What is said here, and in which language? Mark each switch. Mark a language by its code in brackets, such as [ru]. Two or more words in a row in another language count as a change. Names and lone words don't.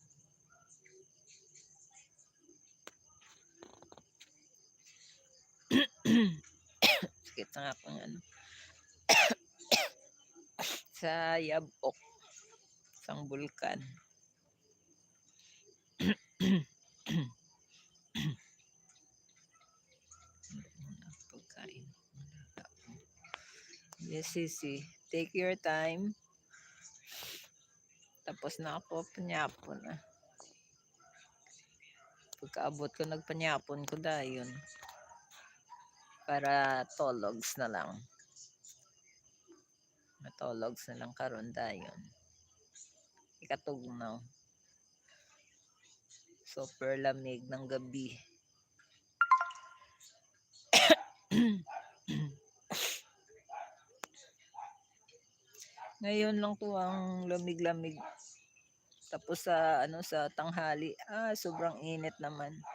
[hil] Sakit na nga kung sa Yabok. [tl] Isang bulkan. Pagkain. [en] Yes, Sisi. Take your time. [hil] Tapos na ako, panyapon na. Pagkaabot ko, nagpanyapon ko dayon. Para tologs na lang. Matologs na lang karon dayon. Ikatugnaw. [en] Super lamig [tl] ng gabi. Ngayon lang to ang lamig-lamig. Tapos sa sa tanghali, sobrang init naman.